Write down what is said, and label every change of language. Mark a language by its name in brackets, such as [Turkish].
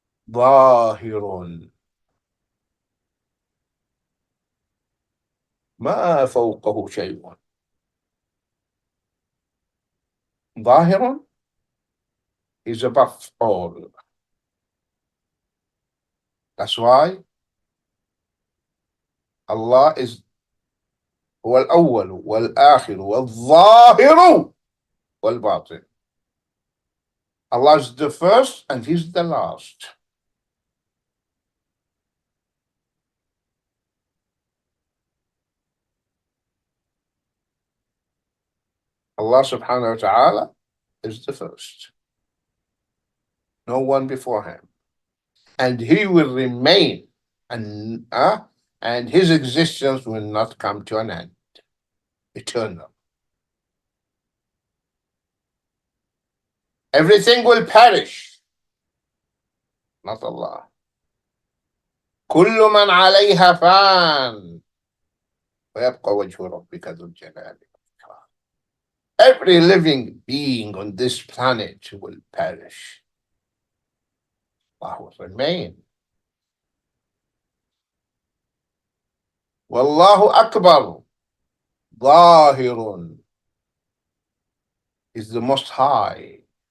[Arabic] ظاهر ما فوقه شيء. [English] ظاهر is above all. That's why Allah is [Arabic] هو الأول والآخر والظاهر والباطن. [English] Allah is the first and He's the last. Allah subhanahu wa ta'ala is the first. No one before Him. And He will remain and His existence will not come to an end. Eternal. Everything will perish. Not Allah. [Arabic] كل من عليها فان ويبقى وجه ربك ذو الجلال والإكرام. [English] Every living being on this planet will perish. Allah will remain. Wallahu Akbar. ظاهر is the most high.